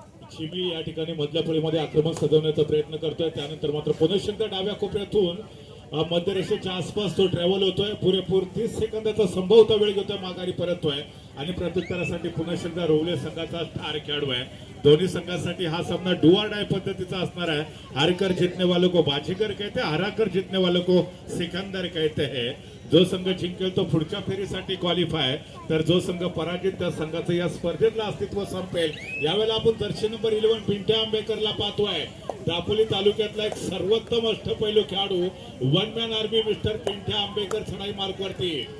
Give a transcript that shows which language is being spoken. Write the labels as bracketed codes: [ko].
[mr] चिमी या ठिकाणी मधल्या फळीमध्ये आक्रमण सजवण्याचा प्रयत्न करतोय. त्यानंतर मात्र पुन्हा एकदा डाव्या कोपऱ्यातून मध्यरेषेच्या आसपास तो ट्रॅव्हल होतोय. पुरेपूर 30 सेकंदाचा संभवता वेळ घेतोय माघारी परततोय. आणि प्रत्युत्तरासाठी पुन्हा एकदा रोवले संघाचा स्टार खेळाडू आहे. दोन्ही संघांसाठी हा सामना डू ऑर डाय पद्धतीचा असणार आहे. [hi] हारकर जीतने वालों को बाजीगर कहते, हराकर जीतने वालों को सिकंदर कहते हैं. [mr] जो संघ जिंकेल तो पुढच्या फेरीसाठी क्वालिफाय, तर जो संघ पराजित त्या संघाचं या स्पर्धेतलं अस्तित्व संपेल. यावेळेला आपण जर्सी नंबर 11 पिंट्या आंबेकरला पाहतोय. दापोली तालुक्यातला एक सर्वोत्तम अष्टपैलू खेळाडू one man army mister Pintya Ambekar चढाई मार्गवरती.